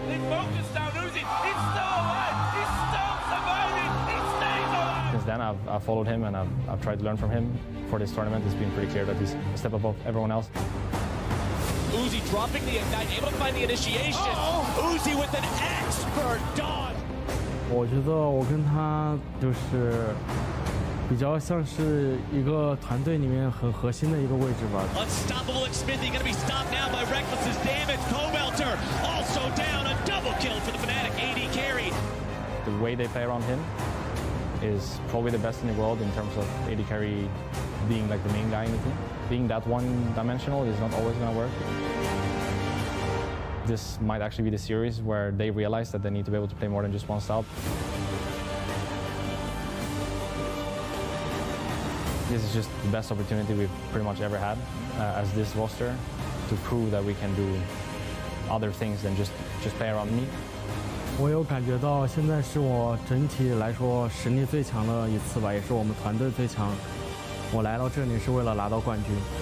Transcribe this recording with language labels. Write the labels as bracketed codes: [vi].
[en] They focused down Uzi. He's still alive. He's still surviving. He stays alive. Since then, I've followed him and I've tried to learn from him. For this tournament, it's been pretty clear that he's a step above everyone else. Uzi dropping the ignite, able to find the initiation. Uzi with an expert dodge. [zh] 我觉得我跟他就是比较像是一个团队里面很核心的一个位置吧。 [en] Unstoppable Xfinity going to be stopped now by Reckless's damage. Comelter also down, a double kill for the Fnatic AD carry. The way they play around him is probably the best in the world in terms of AD carry being like the main guy in the team. Being that one-dimensional is not always going to work. This might actually be the series where they realize that they need to be able to play more than just one style. This is just the best opportunity we've pretty much ever had as this roster to prove that we can do other things than just play around me. [zh] 我有感觉到现在是我整体来说实力最强的一次吧，也是我们团队最强。我来到这里是为了拿到冠军。